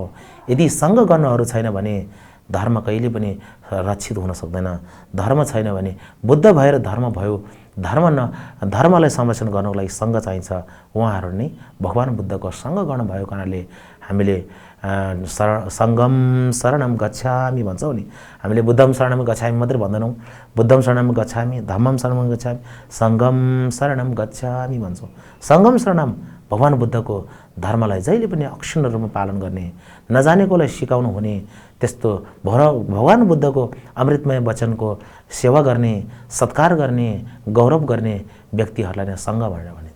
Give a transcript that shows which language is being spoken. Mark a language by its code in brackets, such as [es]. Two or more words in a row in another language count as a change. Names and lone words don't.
[ne] यदि सङ्ग गर्नहरू छैन भने धर्म कहिले पनि रक्षित हुन सक्दैन। धर्म छैन भने बुद्ध भएर धर्म भयो। धर्मलाई संरक्षण गर्नको लागि सङ्घ चाहिन्छ। उहाँहरू नै भगवान बुद्धको सङ्घ गर्नुभएको कारणले हामीले [pi] सङ्गम शरणम गच्छामि [ne] भन्छौँ नि। हामीले [pi] बुद्धम शरणम गच्छामि [ne] मात्रै भन्दैनौँ। [pi] बुद्धम शरणम गच्छामि, धम्मम शरणम गच्छामि, सङ्गम शरणम गच्छामि भन्छौँ। सङ्गम शरणम [ne] भगवान बुद्धको धर्मलाई जहिले पनि अक्षुण्ण रूपमा पालन गर्ने, नजानेकोलाई सिकाउनु हुने, त्यस्तो भगवान बुद्धको अमृतमय वचनको सेवा गर्ने, सत्कार गर्ने, गौरव गर्ने व्यक्तिहरूलाई नै सङ्घ भनेर भनिन्छ।